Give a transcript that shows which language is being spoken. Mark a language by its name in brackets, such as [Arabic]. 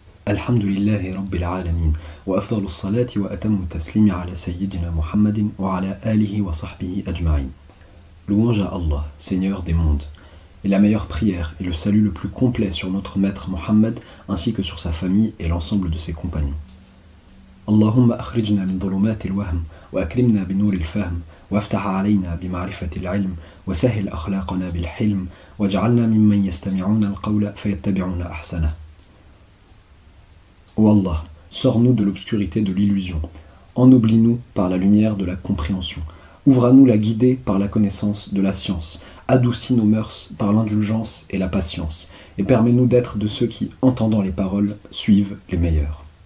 [Arabic] الحمد لله رب العالمين وأفضل الصلاة وأتم التسليم على سيدنا محمد وعلى آله وصحبه أجمعين. [French] Louange à Allah, Seigneur des mondes. Et la meilleure prière et le salut le plus complet sur notre maître Mohammed ainsi que sur sa famille et l'ensemble de ses compagnons. [Arabic] Allahumma akhrijna min dhulumat al-wahm wa akrimna bi nur al-fahm وافتح علينا بمعرفة العلم وسهل أخلاقنا بالحلم واجعلنا ممن يستمعون القول فيتبعون أحسنه. [French] Ô Allah, sors-nous de l'obscurité de l'illusion, ennoblis-nous par la lumière de la compréhension, ouvre-nous la guidée par la connaissance de la science, adoucis nos mœurs par l'indulgence et la patience, et permets-nous d'être de ceux qui, entendant les paroles, suivent les meilleurs.